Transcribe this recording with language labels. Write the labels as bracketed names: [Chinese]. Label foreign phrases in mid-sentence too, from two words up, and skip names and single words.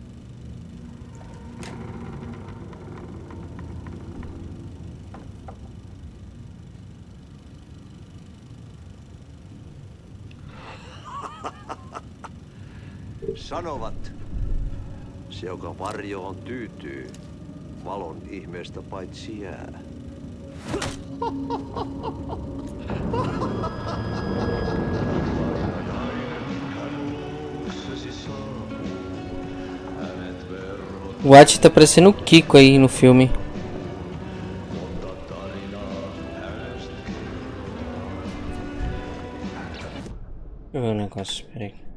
[Finnish] Sanovat, se joka varjoon tyytyy, valon ihmeestä paitsi jää. [Portuguese] O Ati tá parecendo o Kiko aí no filme. Deixa eu ver um negócio, peraí.